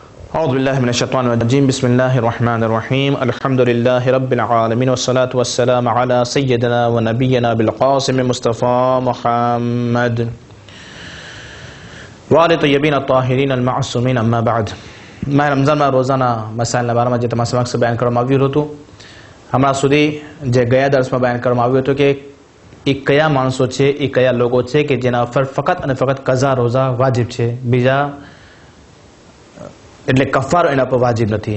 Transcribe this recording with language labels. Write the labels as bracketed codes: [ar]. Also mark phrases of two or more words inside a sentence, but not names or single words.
[ar] أعوذ بالله من الشيطان الرجيم بسم الله الرحمن الرحيم الحمد لله رب العالمين والصلاة والسلام على سيدنا ونبينا بالقاسم مصطفى محمد وآل طيبين الطاهرين المعصومين أما بعد. [gu] मैं રમઝાનમાં રોઝાના મસાઇલના બારામાં જે તમારા સમક્ષ બયાન કરવામાં આવ્યું હતું, હમણાં સુધી જે ગયા દર્શમાં બયાન કરવામાં આવ્યું હતું કે એ કયા માણસો છે, એ કયા લોકો છે કે જેના પર ફક્ત અને ફક્ત કઝા રોઝા વાજિબ છે, બીજા એટલે કફારો એના પર વાજિબ નથી.